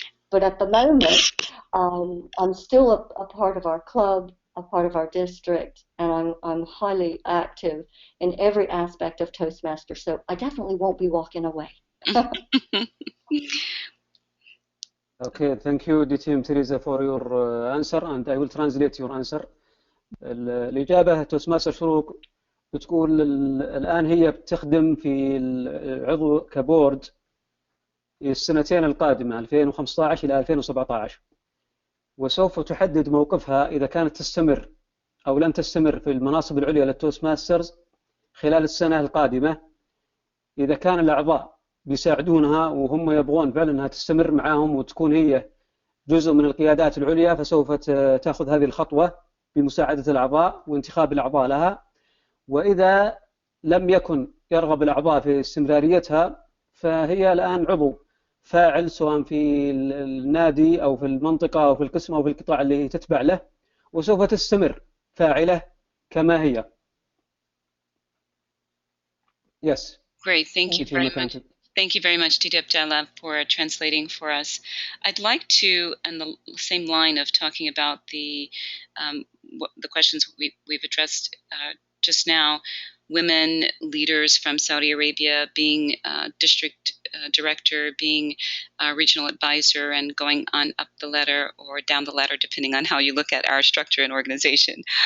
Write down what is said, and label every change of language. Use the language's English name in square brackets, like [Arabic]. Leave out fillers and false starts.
[English] But at the moment, I'm still a part of our club, a part of our district, and I'm highly active in every aspect of Toastmasters, so I definitely won't be walking away. Okay, thank you DTM Teresa for your answer, and I will translate your answer. [Arabic] الإجابة توستماستر شروق بتقول الآن هي بتخدم في العضو كبورد السنتين القادمة 2015 إلى 2017، وسوف تحدد موقفها إذا كانت تستمر أو لن تستمر في المناصب العليا للتوست ماسترز خلال السنة القادمة. إذا كان الأعضاء بيساعدونها وهم يبغون فعلا أنها تستمر معاهم وتكون هي جزء من القيادات العليا، فسوف تأخذ هذه الخطوة بمساعدة الأعضاء وانتخاب الأعضاء لها. وإذا لم يكن يرغب الأعضاء في استمراريتها فهي الآن عضو فاعل سواء في النادي أو في المنطقة أو في القسم أو في القطاع اللي تتبع له، وسوف تستمر فاعلة كما هي. [English] Yes. Great, thank you very much. Thank you very much, Didi Abdallah, for translating for us. I'd like to, in the same line of talking about the questions we've addressed just now, women leaders from Saudi Arabia being district director, being regional advisor, and going on up the ladder or down the ladder, depending on how you look at our structure and organization.